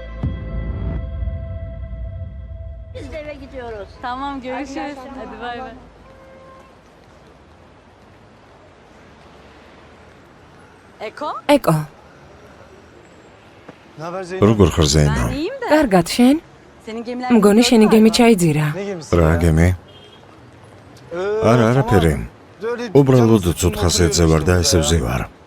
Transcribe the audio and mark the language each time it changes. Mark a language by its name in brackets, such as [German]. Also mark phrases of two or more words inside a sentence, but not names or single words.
[Turkish] Biz de eve gidiyoruz. Tamam görüşürüz. Hadi bay bay. [Georgian] ეკო, როგორ ხარ ზეინო? კარგად შენ? მგონი შენი გემი ჩაიძირა. რა გემი? არა, არაფერი. უბრალოდ ცოცხალზე ვარ და ესე ვზივარ.